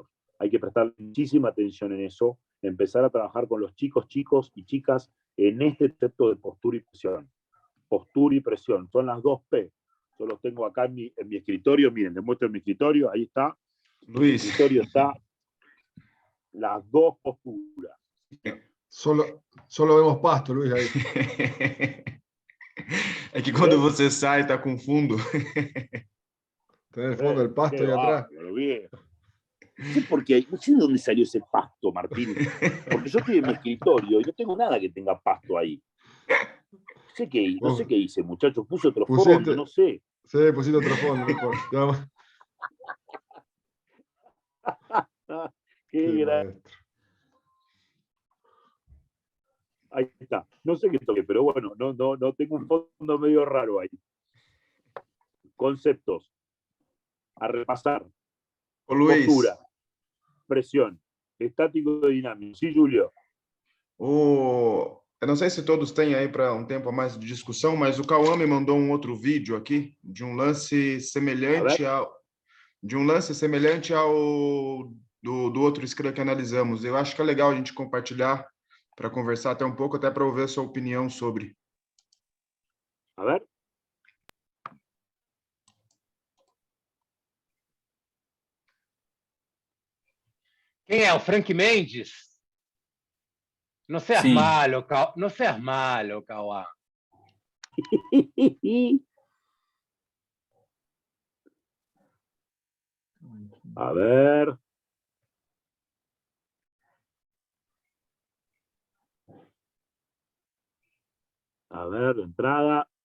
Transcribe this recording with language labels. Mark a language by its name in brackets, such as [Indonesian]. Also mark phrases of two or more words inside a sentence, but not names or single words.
[Spanish] Hay que prestar muchísima atención en eso, empezar a trabajar con los chicos y chicas en este concepto de postura y presión. Postura y presión, son las 2 P. Yo los tengo acá en mi escritorio, miren, les muestro mi escritorio, ahí está. Luis. En mi escritorio está las 2 posturas. Solo vemos pasto, Luis, ahí. [Portuguese] É que quando você sai, tá com fundo. [Spanish] Tenés el fondo del pasto ahí atrás. No sé por qué, no sé de dónde salió ese pasto, Martín. Porque yo estoy en mi escritorio y no tengo nada que tenga pasto ahí. No sé qué hice, muchachos. Puse otro fondo, no sé. Sí, pusiste otro fondo, no importa. Qué gran... Ahí está. No sé qué toque, pero bueno, no tengo un fondo medio raro ahí. Conceptos. A repasar. Luis. Postura. Presión. Estático e dinámico. Sí, Julio. [Portuguese] Eu não sei se todos têm aí para um tempo a mais de discussão, mas o Cauã me mandou um outro vídeo aqui de um lance semelhante ao do outro Scrum que analisamos. Eu acho que é legal a gente compartilhar para conversar até um pouco, até para ouvir a sua opinião sobre. [Spanish] A ver. [Portuguese] Quem é? O Frank Mendes? [Spanish] No seas Sí. malo, no seas malo, Cauã. A ver. A ver, de entrada.